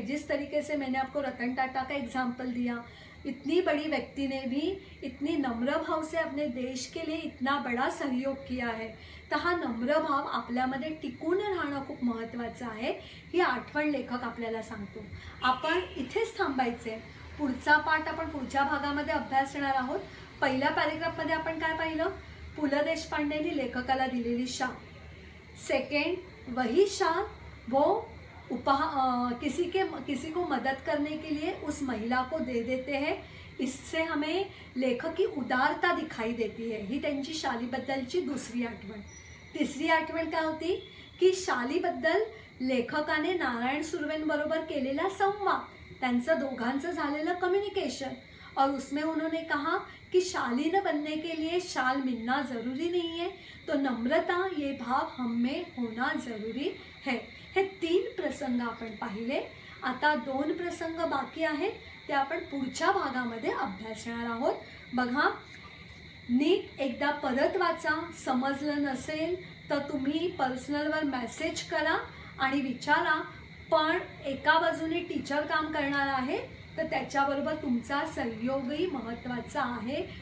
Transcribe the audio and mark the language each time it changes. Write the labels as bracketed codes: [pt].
[hi] जिस तरीके से मैंने आपको रतन टाटा का एग्जाम्पल दिया, इतनी बड़ी व्यक्ति ने भी इतनी नम्र भाव से अपने देश के लिए इतना बड़ा सहयोग किया है. [mr] तर हा नम्र भाव आपल्यामध्ये टिकून राहणं खूप महत्त्वाचं आहे, ही आठवण लेखक आपल्याला सांगतो. आपण इथेच थांबायचे. पुढचा पाठ आपण पुढच्या भागामध्ये अभ्यासणार आहोत. पहिल्या पॅरेग्राफमध्ये आपण काय पाहिलं, पु ल देशपांडेंनी लेखकाला दिलेली शाल. [hi] सेकंड, वही शाल वो किसी को मदद करने के लिए उस महिला को दे देते हैं. इससे हमें लेखक की उदारता दिखाई देती है. [mr] ही त्यांची शालीबद्दलची दुसरी आठवण. तिसरी आठवण काय होती की शालीबद्दल लेखकाने नारायण सुर्वेंबरोबर केलेला संवाद, त्यांचं दोघांचं झालेलं कम्युनिकेशन, [hi] और उसमें उन्होंने कहा कि शालीन बनने के लिए शाल मिलना ज़रूरी नहीं है, तो नम्रता ये भाव हम में होना ज़रूरी है. [mr] हे 3 प्रसंग आपण पाहिले. आता 2 प्रसंग बाकी आहेत, ते आपण पुढच्या भागामध्ये अभ्यासणार आहोत. बघा नीट एकदा परत वाचा. समजलं नसेल तर तुम्ही पर्सनलवर मेसेज करा आणि विचारा. पण एका बाजूने टीचर काम करणार आहे तर त्याच्याबरोबर तुमचा सहयोगही महत्त्वाचा आहे.